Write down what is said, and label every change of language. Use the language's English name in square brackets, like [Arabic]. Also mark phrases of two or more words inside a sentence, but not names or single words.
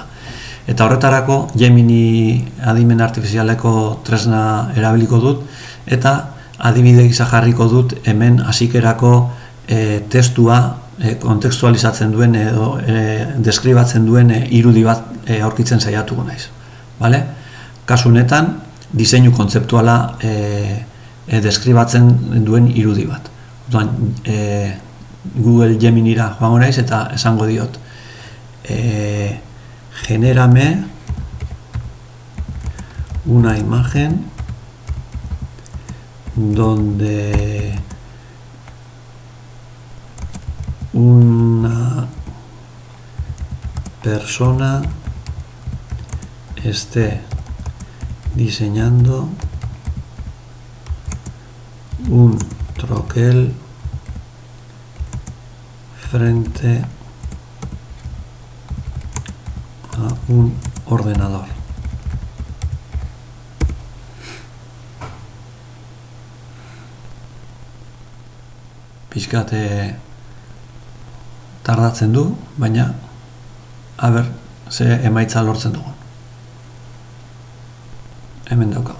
[Basque] Eta horretarako Gemini adimen artifizialeko tresna erabiliko dut, eta adibide gisa jarriko dut hemen hasikerako testua kontekstualizatzen duen edo deskribatzen duen irudi bat aurkitzen saiatuko naiz. Kasu honetan, diseinu kontzeptuala deskribatzen duen irudi bat. Google Geminira joango naiz eta esango diot genérame [Spanish] una imagen donde una persona esté diseñando un troquel frente a un ordenador. [Basque] Pixkat tardatzen du, baina ze emaitza lortzen dugun. Hemen daukagu.